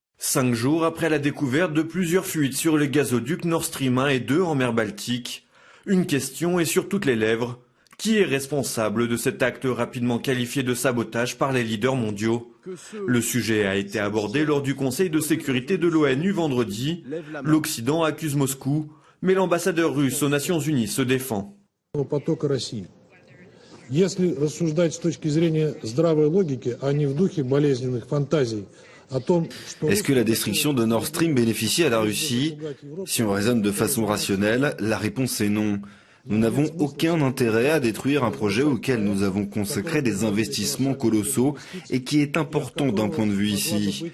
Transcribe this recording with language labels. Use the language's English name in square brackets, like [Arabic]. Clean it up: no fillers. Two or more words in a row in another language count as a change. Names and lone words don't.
[French] 5 jours après la découverte de plusieurs fuites sur les gazoducs Nord Stream 1 et 2 en mer Baltique, une question est sur toutes les lèvres. Qui est responsable de cet acte rapidement qualifié de sabotage par les leaders mondiaux? Le sujet a été abordé lors du Conseil de sécurité de l'ONU vendredi. L'Occident accuse Moscou, mais l'ambassadeur russe aux Nations Unies se défend. [Russian] Если рассуждать с точки зрения здравой логики, а не в духе болезненных фантазий, [French] est-ce que la destruction de Nord Stream bénéficie à la Russie? Si on raisonne de façon rationnelle, la réponse est non. Nous n'avons aucun intérêt à détruire un projet auquel nous avons consacré des investissements colossaux et qui est important d'un point de vue ici.